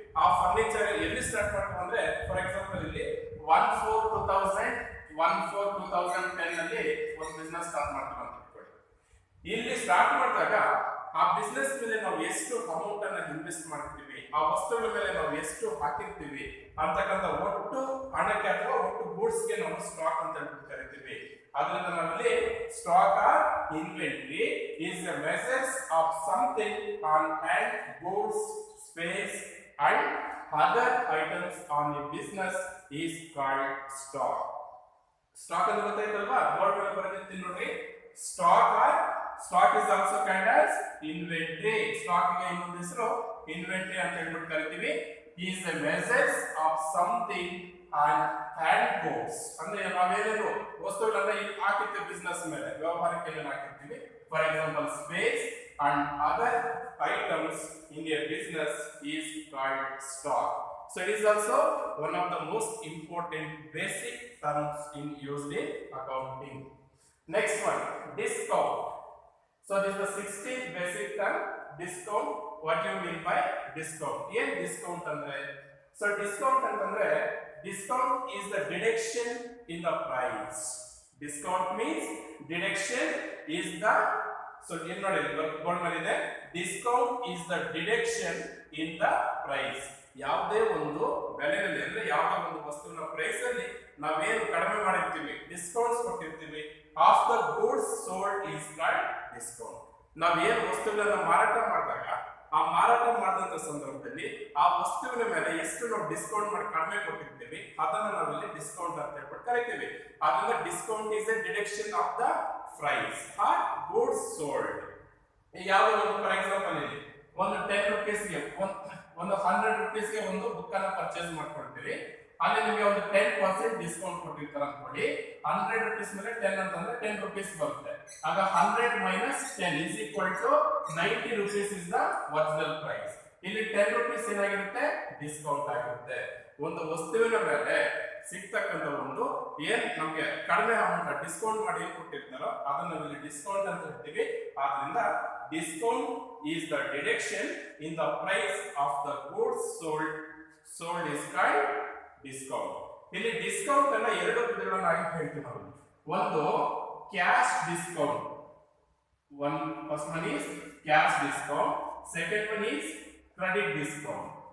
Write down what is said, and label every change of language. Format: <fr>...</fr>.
<kn>ಆ ಫರ್ನಿಚರ್ ಎಲ್ಲಿ ಸ್ಟಾರ್ಟ್ ಮಾಡ್ತೀವಿ ಅಂದ್ರೆ, ಫಾರ್ ಎಕ್ಸಾಂಪಲ್ ಇಲ್ಲಿ 1/4/2010 ನಲ್ಲಿ ಒಂದು ಬಿಸ್ನೆಸ್ ಸ್ಟಾರ್ಟ್ ಮಾಡ್ತೀವಿ ಅಂತ ಇಟ್ಕೊಳ್ಳಿ. ಇಲ್ಲಿ ಸ್ಟಾರ್ಟ್ ಮಾಡಿದಾಗ ಆ ಬಿಸ್ನೆಸ್ ಮೇಲೆ ನಾವು ಎಷ್ಟು ಅಮೌಂಟ್ ಅನ್ನ ಇನ್ವೆಸ್ಟ್ ಮಾಡ್ತೀವಿ, ಆ ವಸ್ತುಗಳ ಮೇಲೆ ನಾವು ಎಷ್ಟು ಹಾಕಿರ್ತೀವಿ ಅಂತಕ್ಕಂಥ ಒಟ್ಟು ಹಣಕ್ಕೆ ಅಥವಾ ಒಟ್ಟು ಗೂಡ್ಸ್ ಗೆ ನಾವು ಸ್ಟಾಕ್ ಅಂತ ಹೇಳ್ಬಿಟ್ಟು ಕರಿತೀವಿ. ಅದರಿಂದ ನಾವಿಲ್ಲಿ</kn> <en>Stock or inventory is the measures of something on hand, goods, space and other items on the business is called stock.</en> <kn>Stock ಅಂತ ಗೊತ್ತಾಯ್ತಲ್ವಾ, ಬೋರ್ಡ್ ಮೇಲೆ ಬರೆದಿರ್ತೀನಿ ನೋಡ್ರಿ.</kn> <en>Stock is also called as inventory.</en> <kn>Stock ಗೆ ಇನ್ನೊಂದು ಹೆಸರು ಇನ್ವೆಂಟರಿ ಅಂತ ಹೇಳ್ಬಿಟ್ಟು ಕರಿತೀವಿ.</kn> <en>is the measures of something on hand, goods</en> <kn>ಅಂದ್ರೆ ನಾವೇನೇನು ವಸ್ತುಗಳನ್ನ ಇಲ್ಲಿ ಹಾಕಿರ್ತೀವಿ ಬಿಸ್ನೆಸ್ ಮೇಲೆ, ವ್ಯವಹಾರಕ್ಕೆ ಏನೇನು ಹಾಕಿರ್ತೀವಿ.</kn> <en>For example space and other items in a business is called stock. So it is also one of the most important basic terms in used in accounting. Next one, discount. So this is the 16th basic term, discount. What do you mean by discount? Here discount</en> <kn>andre,</kn> <en>so discount</en> <kn>antandre,</kn> <en>discount is the deduction in the price. Discount means deduction is the, so here</en> <kn>nodi board mele ide,</kn> <en>discount is the deduction in the price.</en> <kn>ಯಾವುದೇ ಒಂದು ಬೆಲೆಯಲ್ಲಿ ಅಂದ್ರೆ ಯಾವುದೇ ಒಂದು ವಸ್ತುವಿನ price ಅಲ್ಲಿ ನಾವೇನು ಕಡಿಮೆ ಮಾಡಿರ್ತೀವಿ, ಡಿಸ್ಕೌಂಟ್ಸ್ ಕೊಟ್ಟಿರ್ತೀವಿ,</kn> <en>Of the goods sold is called discount.</en> <kn>ನಾವೇನು ವಸ್ತುಗಳನ್ನ ಮಾರಾಟ ಮಾಡಿದಾಗ ಆ ಮಾರಾಟ ಮಾಡಿದಂತ ಸಂದರ್ಭದಲ್ಲಿ ಆ ವಸ್ತುವಿನ ಮೇಲೆ ಎಷ್ಟು ನಾವು ಡಿಸ್ಕೌಂಟ್ ಮಾಡಿ ಕಡಿಮೆ ಕೊಟ್ಟಿರ್ತೀವಿ ಅದನ್ನ ನಾವಿಲ್ಲಿ ಡಿಸ್ಕೌಂಟ್ ಅಂತ ಹೇಳ್ಬಿಟ್ಟು ಕರಿತೀವಿ. ಅದರಿಂದ</kn> <en>Discount is a deduction of the price or goods sold.</en> <kn>ಯಾವುದೋ ಒಂದು ಫಾರ್ ಎಕ್ಸಾಂಪಲ್ ಇಲ್ಲಿ ಒಂದು 10 ರೂಪೀಸ್ಗೆ ಒಂದು 100 ರೂಪೀಸ್ಗೆ ಒಂದು ಬುಕ್ ಅನ್ನ ಪರ್ಚೇಸ್ ಮಾಡ್ಕೊಳ್ತೀವಿ. ಅಲ್ಲಿ ನಿಮಗೆ ಒಂದು 10% ಡಿಸ್ಕೌಂಟ್ ಕೊಟ್ಟಿರ್ತಾರೆ ಅನ್ಕೊಳ್ಳಿ. 100 ರೂಪೀಸ್ ಮೇಲೆ 10 ಅಂತಂದ್ರೆ 10 ರೂಪೀಸ್ ಬರುತ್ತೆ. ಆಗ</kn> <en>100 minus 10 is equal to 90 rupees is the original price.</en> <kn>ಇಲ್ಲಿ 10 ರೂಪೀಸ್ ಏನಾಗಿರುತ್ತೆ, ಡಿಸ್ಕೌಂಟ್ ಆಗಿರುತ್ತೆ. ಒಂದು ವಸ್ತುವಿನ ಮೇಲೆ ಸಿಗ್ತಕ್ಕಂಥ ಒಂದು ಏನ್ ನಮಗೆ ಕಡಿಮೆ ಅಮೌಂಟ್ ಡಿಸ್ಕೌಂಟ್ ಮಾಡಿ ಏನ್ ಕೊಟ್ಟಿರ್ತಾರೋ ಅದನ್ನ ಇಲ್ಲಿ ಡಿಸ್ಕೌಂಟ್ ಅಂತ ಹೇಳ್ತೀವಿ. ಆದ್ರಿಂದ</kn> <en>Discount is the deduction in the price of the goods sold is called discount.</en> <kn>ಇಲ್ಲಿ ಡಿಸ್ಕೌಂಟ್ ಅನ್ನ ಎರಡು ವಿಧಗಳನ್ನಾಗಿ ಹೇಳ್ತೀವಿ ನಾವು. ಒಂದು cash discount,</kn> <en>first one is cash discount, second one is credit discount.</en>